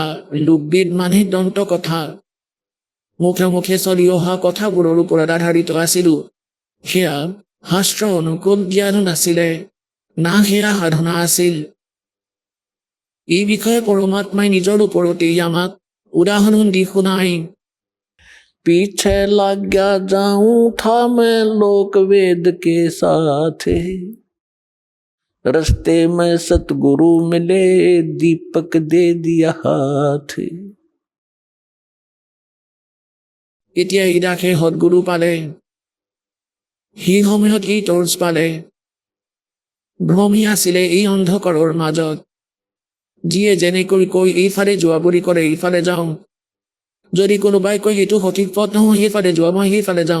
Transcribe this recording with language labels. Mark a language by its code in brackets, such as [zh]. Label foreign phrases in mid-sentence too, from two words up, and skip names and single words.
[as] লোকবেদ মানে দন্ত কথা, মুখে মুখে চলি অহা কথাবোৰৰ ওপৰত আধাৰিত আছিলো। সেয়া শাস্ত্ৰ অনুকূল জ্ঞানো নাছিলে, না সেয়া সাধনা আছিল। এই বিষয়ে পৰমাত্মাই নিজৰ ওপৰতেই আমাক [hi] उदाहरण दी सुनाई। पीछे लग गया जाऊं था मैं लोक वेद के साथ, रस्ते में सतगुरु मिले दीपक दे दिया हाथ। [as] এতিয়া ইদাসে সদগুৰু পালে, সি সময়ত ই টৰ্চ পালে। ভ্ৰমি আছিলে এই অন্ধকাৰৰ মাজত, যিয়ে যেনেকৈ কৈ এইফালে যোৱা বুলি ক'লে এইফালে যাওঁ, যদি কোনোবাই কয় এইটো সঠিক পথ নহয় সেইফালে যোৱা মই সেইফালে যাওঁ।